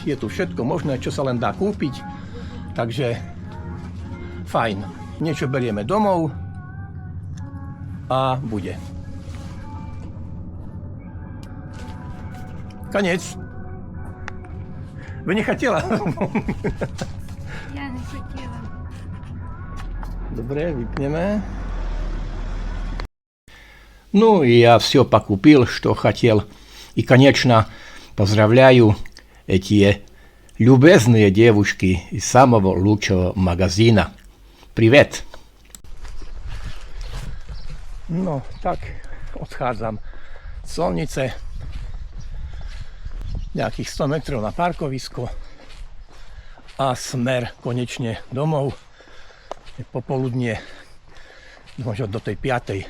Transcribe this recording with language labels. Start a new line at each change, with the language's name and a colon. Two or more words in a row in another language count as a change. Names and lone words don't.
Slovak: Je tu všetko možné, čo sa len dá kúpiť. Takže fajn. Niečo berieme domov a bude. Konec. Vy nechatiela?
Ukrainian: Я не хотіла.
Slovak: Dobre, vypneme.
Russian: Ну, и я все покупил, что хотел. И, конечно, поздравляю эти любезные девушки из самого лучшего магазина. Привет!
Slovak: No, tak odchádzam z Solnice. Nejakých 100 metrov na parkovisko. A smer konečne domov. Je popoludnie, možno do tej 5.